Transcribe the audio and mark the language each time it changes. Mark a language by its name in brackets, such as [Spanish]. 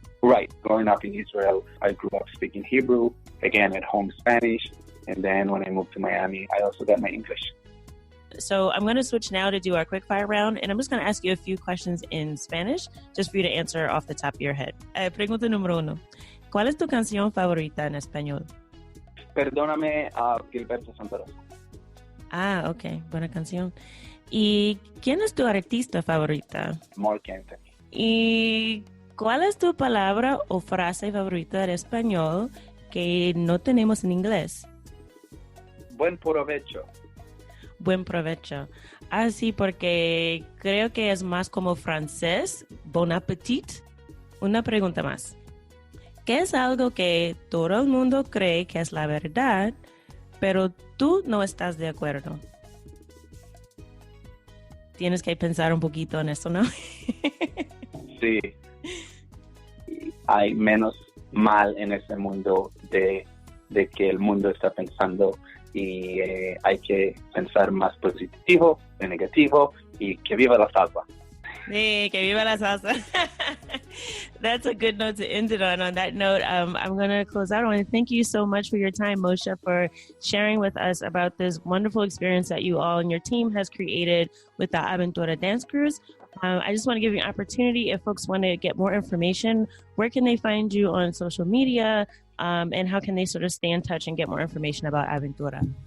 [English] Right. Growing up in Israel, I grew up speaking Hebrew, again at home Spanish, and then when I moved to Miami, I also got my English. So I'm going to switch now to do our quick fire round, and I'm just going to ask you a few questions in Spanish, just for you to answer off the top of your head. [Spanish] Pregunta número 1. ¿Cuál es tu canción favorita en español? Perdóname, Gilberto Santa Rosa. Ok, buena canción. ¿Y quién es tu artista favorita? Mark Anthony. ¿Y cuál es tu palabra o frase favorita en español que no tenemos en inglés? Buen provecho. Buen provecho. Sí, porque creo que es más como francés. Bon appetit. Una pregunta más. ¿Qué es algo que todo el mundo cree que es la verdad, pero tú no estás de acuerdo? Tienes que pensar un poquito en eso, ¿no? Sí. Hay menos mal en este mundo de que el mundo está pensando, y hay que pensar más positivo que negativo, y que viva la salsa. Sí, que viva la salsa. [English] That's a good note to end it on. On that note, I'm going to close out. I want to thank you so much for your time, Moshe, for sharing with us about this wonderful experience that you all and your team has created with the Aventura Dance Cruise. I just want to give you an opportunity, if folks want to get more information, where can they find you on social media, and how can they sort of stay in touch and get more information about Aventura?